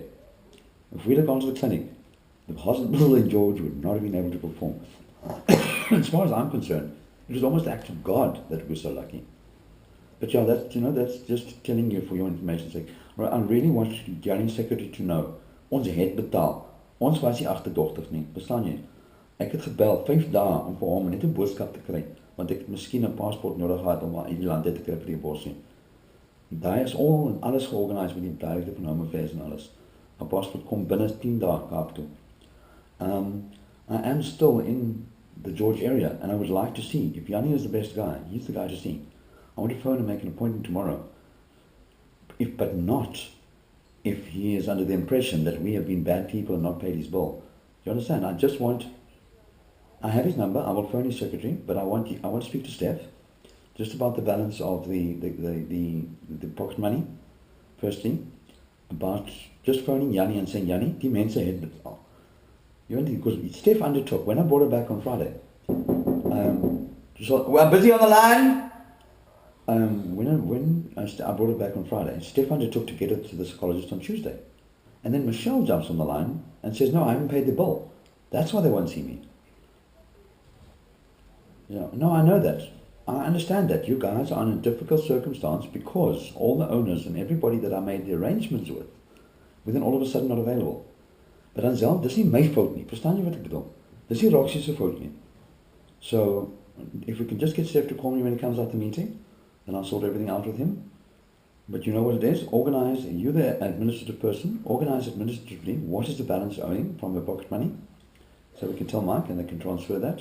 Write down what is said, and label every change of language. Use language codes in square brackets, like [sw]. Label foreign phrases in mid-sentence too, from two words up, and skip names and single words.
[en] If we'd have gone to the clinic, the hospital in George would not have been able to perform. As far as I'm concerned, it was almost an act of God that we're so lucky. But yeah, that's just telling you for your information's sake. I really want the Journey Secretary to know, [af] ons het betaal. Ons was nie agterdogtig nie, verstaan jy? Ek het gebel 5 dae om vir hom net 'n boodskap te kry, want ek het miskien 'n paspoort nodig gehad om uit die land uit te kry vir die abortus. Daai is al en alles georganiseer met die director van Home Affairs en alles. 'n Paspoort kom binne 10 dae Kaap toe. [en] I am still in the George area, and I would like to see if Yanni is the best guy. He's the guy to see. I want to phone and make an appointment tomorrow. But not if he is under the impression that we have been bad people and not paid his bill. You understand? I have his number. I will phone his secretary, but I want to speak to Steph just about the balance of the pocket money. Firstly, about just phoning Yanni and saying, Yanni, [af] die mense het betaal. [en] You know, because Steph undertook, when I brought her back on Friday, we're busy on the line. When I brought her back on Friday, Steph undertook to get her to the psychologist on Tuesday. And then Michelle jumps on the line and says, no, I haven't paid the bill. That's why they won't see me. No, I know that. I understand that. You guys are in a difficult circumstance because all the owners and everybody that I made the arrangements with, then all of a sudden not available. [af] But Ansel, dis nie my fout nie. Verstaan jy wat ek bedoel? Dis nie Roxy se fout nie. [en] So, if we can just get Steph to call me when he comes out the meeting, then I'll sort everything out with him. But you know what it is? Organize, you're the administrative person, organize administratively what is the balance owing from the pocket money, so we can tell Mike and they can transfer that.